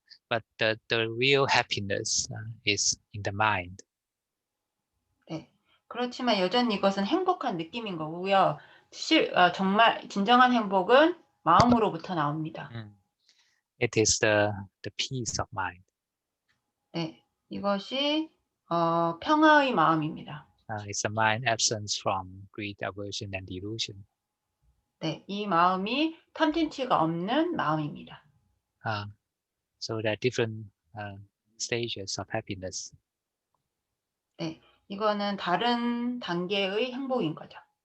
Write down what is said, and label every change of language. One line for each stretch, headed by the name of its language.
English: But the real happiness is in the mind.
Korean: 네, 그렇지만 여전히 이것은 행복한 느낌인 거고요. 정말 진정한 행복은 마음으로부터 나옵니다.
English: It is the peace of mind.
Korean: 네, 이것이 평화의 마음입니다.
English: It's a mind absence from greed, aversion, and delusion.
Korean: 네, 이 마음이 탐진치가 없는 마음입니다.
English: So there are different stages of happiness.
Korean: 네, 이거는 다른 단계의 행복인 거죠.